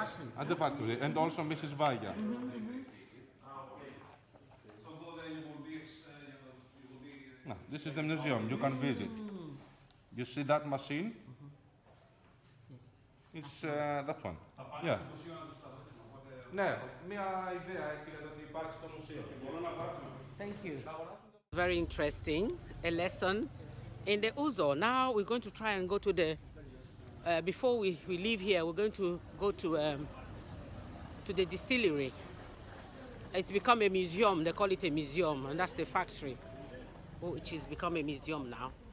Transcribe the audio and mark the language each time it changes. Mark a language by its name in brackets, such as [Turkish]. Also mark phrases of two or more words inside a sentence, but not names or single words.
[English] factory. at the factory, and also Mrs. Vaya. No, this is the museum. You can visit. You see that machine? Yes. It's that one. Yeah. [Greek] Ναι, μια ιδέα έτσι για το ότι υπάρχει στο μουσείο. Μπορώ να βάζω. [English] Thank you. Very interesting. A lesson in the Ouzo. Now we're going to try and go to the. Before we leave here, we're going to go to the distillery. It's become a museum. They call it a museum, and that's the factory, which has become a museum now.